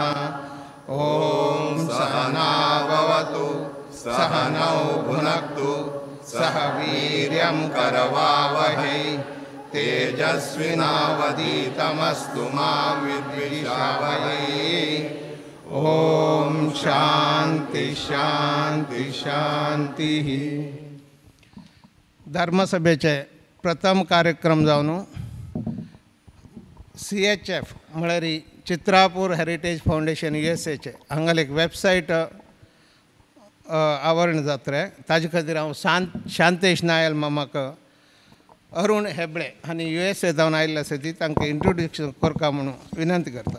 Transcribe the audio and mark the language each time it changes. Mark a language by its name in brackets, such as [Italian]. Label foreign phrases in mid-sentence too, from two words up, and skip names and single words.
[Sanskrit] ओम सहना भवतु सहनौ भुनक्तु सह वीर्यं करवावहै तेजस्विनावधीतमस्तु मा विद्विषावहै. ओम शांति शांति शांति. [Konkani] धर्मसभेचे प्रथम कार्यक्रम जावन CHF म्हळ्यार चित्रापूर हेरिटेज फाउंडेशन USA चे हांगाल एक वेबसायट आवरण जातले. ताजे खातीर हांव शांतेश नायल मामाक अरुण हेबळे हांणी USA जावन आयिल्ले आसा ती तांकां इंट्रोड्यूक्शन करता म्हणून विनंती करता.